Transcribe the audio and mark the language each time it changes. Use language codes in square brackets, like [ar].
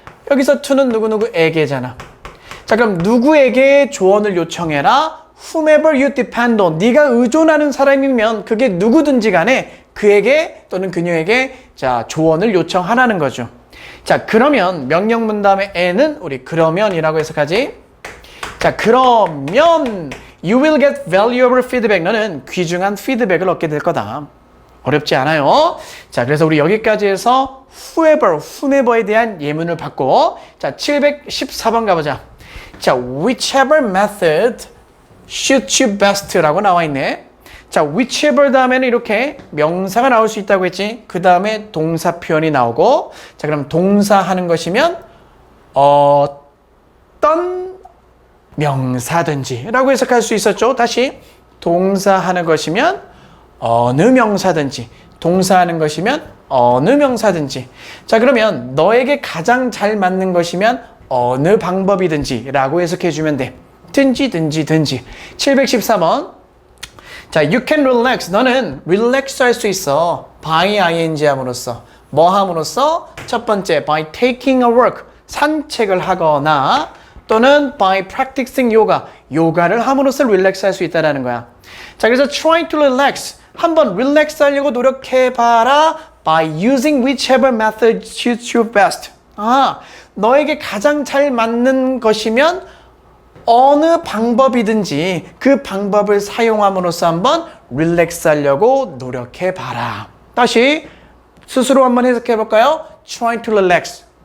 [ko] 여기서 to는 누구누구에게잖아. 자, 그럼 누구에게 조언을 요청해라? [en] whomever you depend on. [ko] 네가 의존하는 사람이면 그게 누구든지 간에 그에게 또는 그녀에게 자, 조언을 요청하라는 거죠. 자, 그러면 명령문 다음에 에는 우리 그러면이라고 해석하지. 자, 그러면 [en] you will get valuable feedback. [ko] 너는 귀중한 피드백을 얻게 될 거다. 어렵지 않아요. 자, 그래서 우리 여기까지 해서 whomever에 대한 예문을 받고 자, 714번 가보자. [en] 자, whichever method suits you best라고 [ko] 나와 있네. 자, whichever 다음에는 이렇게 명사가 나올 수 있다고 했지. 그 다음에 동사 표현이 나오고 자, 그럼 동사 하는 것이면 어떤 명사든지 라고 해석할 수 있었죠. 다시 동사 하는 것이면 어느 명사든지 동사 하는 것이면 어느 명사든지. 자, 그러면 너에게 가장 잘 맞는 것이면 어느 방법이든지 라고 해석해 주면 돼. 든지 714번. 자, [en] you can relax. [ko] 너는 relax 할 수 있어. by ing 함으로써. 뭐 함으로써? 첫 번째, [en] by taking a walk. [ko] 산책을 하거나 또는 [en] by practicing yoga. [ko] 요가를 함으로써 relax 할 수 있다는 거야. 자, 그래서 [en] try to relax. [ko] 한번 relax 하려고 노력해봐라. [en] by using whichever method suits you best. [ko] 너에게 가장 잘 맞는 것이면 어느 방법이든지 그 방법을 사용함으로써 한번 릴렉스 하려고 노력해봐라. 다시 스스로 한번 해석해볼까요? [en] Try to relax.